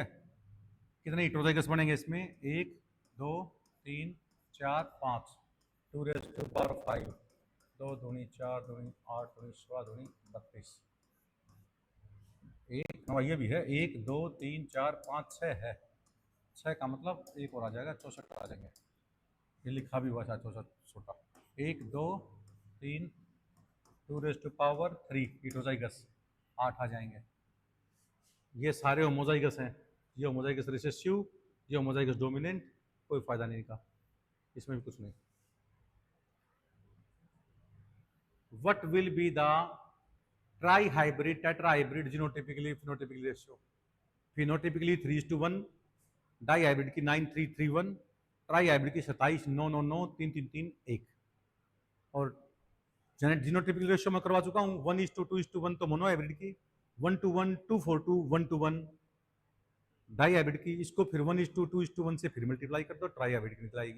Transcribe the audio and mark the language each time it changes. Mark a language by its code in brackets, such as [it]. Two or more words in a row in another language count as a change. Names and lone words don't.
[hi] कितने हेटेरोजाइगस बनेंगे इसमें, 1 2 3 4 5, 2⁵, 2 दूनी 4 दूनी 8 दूनी 16 दूनी 32, एक ये भी है 1 2 3 4 5 6 है, 6 का मतलब एक और आ जाएगा, 64 आ जाएंगे, ये लिखा भी हुआ था 64 छोटा, 1 2 3 2⁵ हेटेरोजाइगस 8 आ जाएंगे। ये सारे होमोजाइगस हैं, ये [en] homozygous recessive, [hi] ये [en] homozygous dominant, [hi] कोई फायदा नहीं का, इसमें भी कुछ नहीं। [en] What will be the trihybrid tetrahybrid genotypically phenotypically ratio? phenotypically 3:1, [hi] डाइहाइब्रिड की 9:3:3:1, ट्राईहाइब्रिड की 27:9:9:9:3:3:3:1, और [en] genotypical ratio [hi] में करवा चुका हूँ 1:2:1 तो मोनोहाइब्रिड की, 1:1 2:4 1:1 डाइहाइब्रिड की, इसको फिर 1:2:1 से फिर मल्टीप्लाई कर दो, ट्राईहाइब्रिड की निकलाएगी।